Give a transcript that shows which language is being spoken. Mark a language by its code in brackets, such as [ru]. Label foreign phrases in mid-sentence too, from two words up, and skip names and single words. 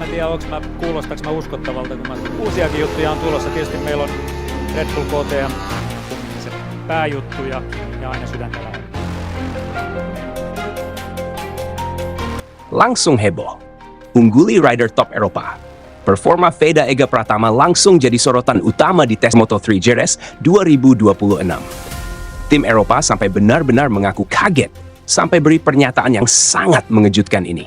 [fi] kuulostaako mä uskottavalta, kun uusiakin juttuja on tulossa. Tietysti meillä on Red Bull KTM, se pääjuttu ja aina sydäntä lähellä. [id] Langsung heboh. Ungguli rider top Eropa. Performa Veda Ega Pratama langsung jadi sorotan utama di tes Moto3 Jerez 2026. Tim Eropa sampai benar-benar mengaku kaget sampai beri pernyataan yang sangat mengejutkan ini.